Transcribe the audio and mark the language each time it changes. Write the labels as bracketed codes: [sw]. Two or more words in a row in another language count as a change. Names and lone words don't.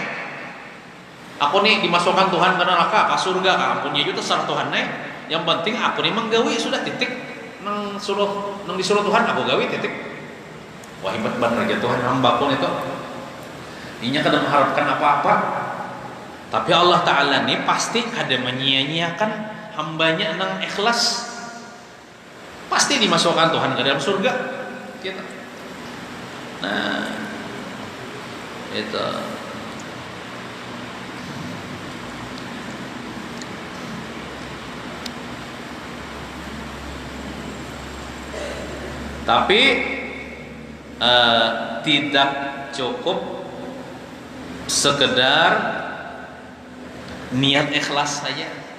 [bjn] Aku nih dimasukkan Tuhan ke neraka, ke surga, ampunnya itu terserah Tuhan nih. Yang penting aku nih menggawi sudah titik. Nang disuruh Tuhan aku gawi titik. Wah, hebat benar aja Tuhan hamba pun itu. Inya kada mengharapkan apa-apa. Tapi Allah Ta'ala ini pasti ada menyia-nyiakan hambanya nang ikhlas. Pasti dimasukkan Tuhan ke dalam surga gitu. [id] Nah, itu tapi tidak cukup sekedar niat ikhlas saja.